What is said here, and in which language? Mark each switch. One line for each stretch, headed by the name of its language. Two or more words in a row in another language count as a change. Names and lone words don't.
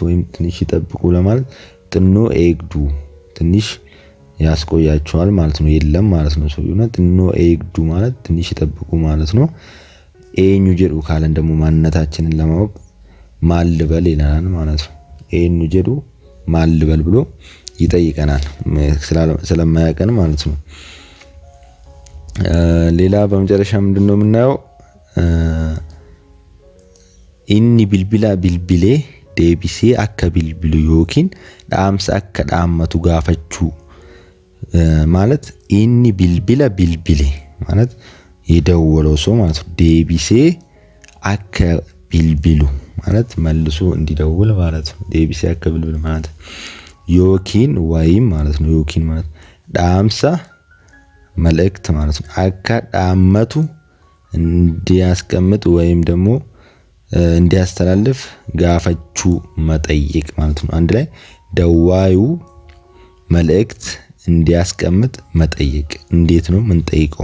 Amharic: ወይም ትንሽ ይጠብቁ ለማለት
Oromo: xinnoo eegdu
Amharic: ትንሽ ያስቆያቸዋል ማለት ነው። የለም ማለት ነው ሰውየውና
Oromo: xinnoo eegdu
Amharic: ማለት ትንሽ ይጠብቁ ማለት ነው።
Oromo: eenyu jedhu
Amharic: ካለን ደግሞ ማንነታችንን ለማወቅ ማልበል ይላል ማለት ነው።
Oromo: eenyu jedhu
Amharic: ማልበል ብሎ ይጠይቀናል ስለማያቀን ማለት ነው። ሌላ በመጨረሻ ምንድነው የምናየው?
Oromo: inni bilbila bilbilee deebisee akka bilbilu yookiin dhaamsa akka dhaammatu gaafachuu ማለት inni bilbila bilbilee
Amharic: ማለት የደወለው ሰው ማለት ነው።
Oromo: deebisee akka bilbilu
Amharic: ማለት መልሶ እንዲደውል ማለት ነው።
Oromo: deebisee akka bilbilu
Amharic: ማለት ዮኪን ወይም ማለት ነው። ዮኪን ማለት ዳምሳ መልእክት ማለት ነው።
Oromo: akka dhaammatu
Amharic: እንዲያስቀምጥ ወይም ደግሞ እንዲያስተላልፍ ጋፈቹ መጠየቅ ማለት ነው። አንድ ላይ ደዋዩ መልእክት እንዲያስቀምጥ መጠየቅ። እንዴት ነው ምን ጠይቀው?